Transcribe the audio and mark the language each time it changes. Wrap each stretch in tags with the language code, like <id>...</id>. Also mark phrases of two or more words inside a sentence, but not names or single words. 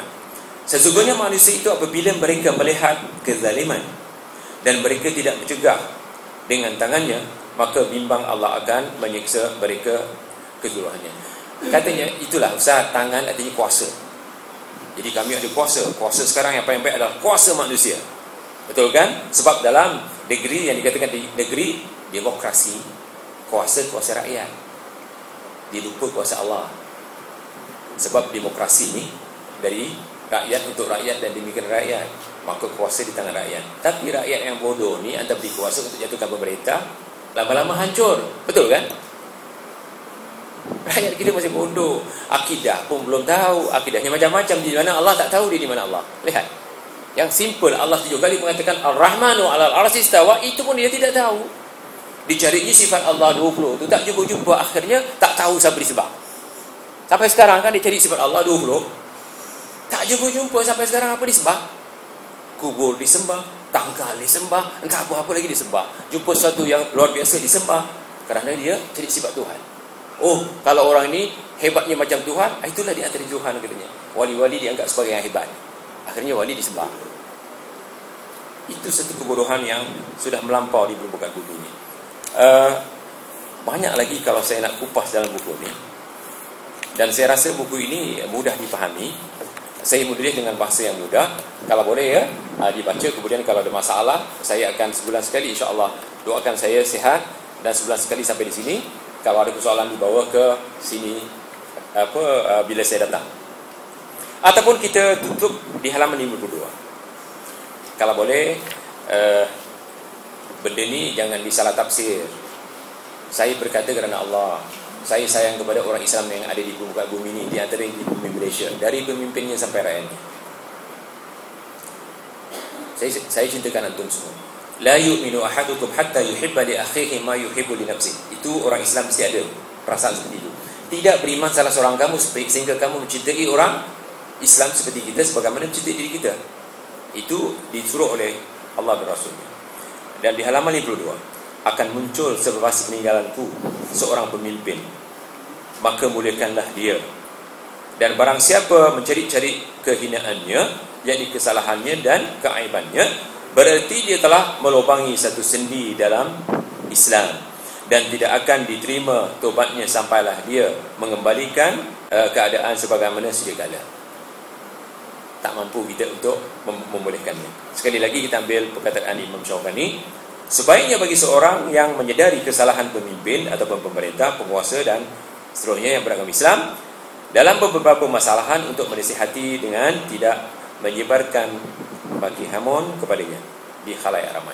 <ms>Sesungguhnya manusia itu apabila mereka melihat kezaliman dan mereka tidak mencegah dengan tangannya, maka bimbang Allah akan menyiksa mereka keseluruhannya. Katanya, itulah Ustaz, tangan artinya kuasa. Jadi kami ada kuasa. Kuasa sekarang yang paling baik adalah kuasa manusia. Betul kan? Sebab dalam negeri yang dikatakan di negeri demokrasi, kuasa rakyat, dilupa kuasa Allah. Sebab demokrasi ni dari rakyat untuk rakyat dan demikian rakyat, maka kuasa di tangan rakyat. Tapi rakyat yang bodoh ni antara beri kuasa untuk jatuhkan pemerintah, lama-lama hancur. Betul kan? Rakyat kita masih bodoh, akidah pun belum tahu, akidahnya macam-macam, di mana Allah tak tahu dia di mana Allah. Lihat, yang simple, Allah 7 kali mengatakan</ms> <ar>الرحمن على العرش استوى,</ar> <ms>itu pun dia tidak tahu. Dicarinya sifat Allah 20 tu tak jumpa-jumpa, akhirnya tak tahu siapa disembah. Sampai sekarang kan dicari sifat Allah 20, tak jumpa-jumpa sampai sekarang apa disembah. Kubur disembah, tangkal disembah, entah apa-apa lagi disembah. Jumpa sesuatu yang luar biasa disembah, kerana dia cari sifat Tuhan. Oh, kalau orang ini hebatnya macam Tuhan, itulah di antara Tuhan katanya. Wali-wali dianggap sebagai yang hebat, akhirnya wali disembah. Itu satu kebodohan yang sudah melampau di permukaan bumi ini. Banyak lagi kalau saya nak kupas dalam buku ini. Dan saya rasa buku ini mudah dipahami. Saya menulis dengan bahasa yang mudah. Kalau boleh ya, dibaca. Kemudian kalau ada masalah, saya akan sebulan sekali</ms> <ar>إن شاء الله</ar> <ms>doakan saya sihat, dan sebulan sekali sampai di sini. Kalau ada persoalan dibawa ke sini bila saya datang. Ataupun kita tutup di halaman 52. Kalau boleh, benda ni jangan disalah tafsir. Saya berkata kerana Allah. Saya sayang kepada orang Islam yang ada di permukaan bumi ini, di antara di bumi Malaysia, dari pemimpinnya sampai rakyatnya. Saya cintakan antum semua.</ms> <ar>لا يؤمن أحدكم حتى يحب لأخيه ما يحب لنفسه.</ar> <ms>Itu orang Islam mesti ada perasaan seperti itu. Tidak beriman salah seorang kamu sehingga kamu mencintai orang Islam seperti kita sebagaimana mencintai diri kita. Itu disuruh oleh Allah dan Rasulnya. Dan di halaman 52, akan muncul selepas peninggalanku seorang pemimpin, maka muliakanlah dia. Dan barang siapa mencari-cari kehinaannya, yakni kesalahannya dan keaibannya, berarti dia telah melubangi satu sendi dalam Islam, dan tidak akan diterima taubatnya sampailah dia mengembalikan keadaan sebagaimana sedia kala. Tak mampu kita untuk membolehkannya. Sekali lagi kita ambil perkataan Imam Syaukani, sebaiknya bagi seorang yang menyedari kesalahan pemimpin ataupun pemerintah, penguasa dan seterusnya yang beragama Islam dalam beberapa masalahan untuk menasihati dengan tidak menyebarkan bagi hamun kepadanya di khalayak ramai.</ms>